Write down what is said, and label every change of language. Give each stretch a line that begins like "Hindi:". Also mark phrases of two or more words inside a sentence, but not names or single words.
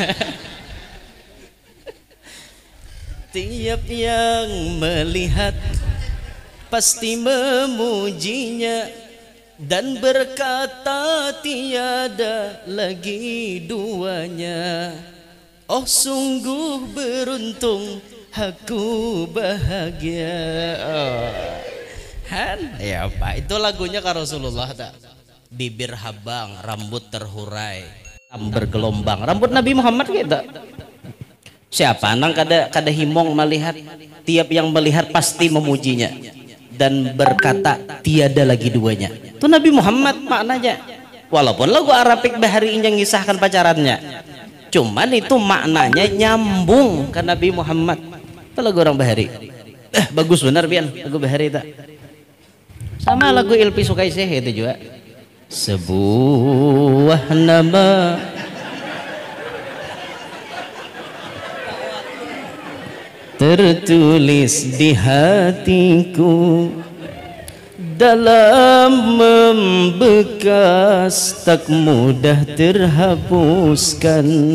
Indonesian: Tiap yang melihat pasti memujinya dan berkata tiada lagi duanya. Oh sungguh beruntung, aku bahagia.
Banjar: Ya apa itu lagunya ka Rasulullah tak?
Indonesian: Bibir habang, rambut terhurai, bergelombang. Rambut Nabi Muhammad kita.
Banjar: Siapa nang kada himong
Indonesian: melihat, tiap yang melihat pasti memujinya dan berkata tiada lagi duanya.
Banjar: Itu Nabi Muhammad maknanya. Walaupun lagu Arabik bahari yang ngisahkan pacarannya, cuman itu maknanya nyambung ke Nabi Muhammad. Itu lagu orang bahari. Bagus benar pian lagu bahari itu.
Indonesian: Sama lagu Ilpi Sukaisih itu juga. Sebuah nama tertulis di hatiku, dalam membekas tak mudah terhapuskan.